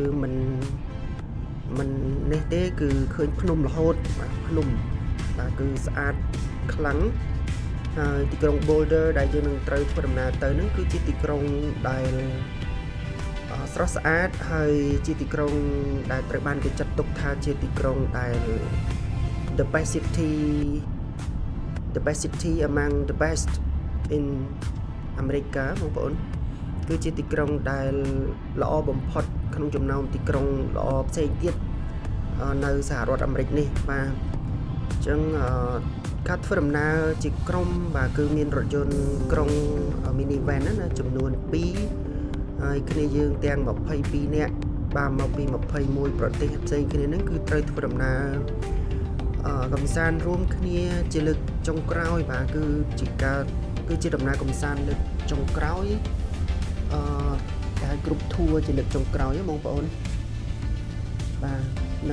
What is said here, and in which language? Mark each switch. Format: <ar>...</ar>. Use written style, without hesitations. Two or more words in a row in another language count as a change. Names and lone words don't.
<km>មិននេះទេគឺឃើញភ្នំរហូតបាទភ្នំបាទគឺស្អាតខ្លាំងហើយទីក្រុង Boulder ដែលយើងនឹងត្រូវធ្វើដំណើរទៅនឹងគឺជាទីក្រុងដែលស្រស់ស្អាតហើយជាទីក្រុងដែលត្រូវបានគេចាត់ទុកថាជាទីក្រុងដែល</km> <en>the best city among the best in America</en> <km>បងប្អូនគឺជាទីក្រុងដែលល្អបំផុតក្នុងចំណោមទីក្រុងល្អផ្សេងទៀតនៅសហរដ្ឋអាមេរិកនេះបាទអញ្ចឹងការធ្វើដំណើរជា ក្រុមបាទគឺមានរថយន្តក្រុង minivan ណាចំនួន2ហើយគ្នាយើងទាំង22នាក់បាទមកពី21ប្រទេសផ្សេងគ្នាហ្នឹងគឺត្រូវធ្វើដំណើរកំសាន្តរួមគ្នាជាលើកចុងក្រោយបាទគឺជាដំណើរកំសាន្តលើកចុងក្រោយដែលគ្រប់ធួជាលើកចុងក្រោយបងប្អូនបាទហ្នឹង</km>